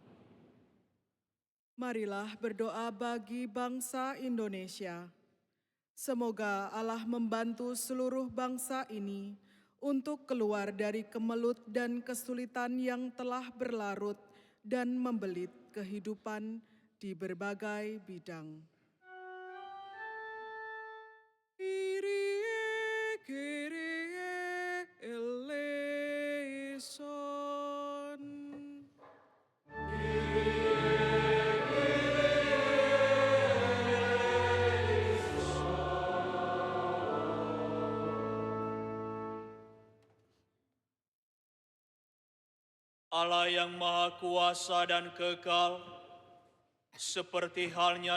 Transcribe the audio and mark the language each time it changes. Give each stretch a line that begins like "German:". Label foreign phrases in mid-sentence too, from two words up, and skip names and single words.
Indonesian: Marilah berdoa bagi bangsa Indonesia. Semoga Allah membantu seluruh bangsa ini untuk keluar dari kemelut dan kesulitan yang telah berlarut dan membelit kehidupan di berbagai bidang.
Greek: Κύριε, Κύριε, ελέησον.
Indonesian: Allah yang Maha Kuasa dan Kekal, seperti halnya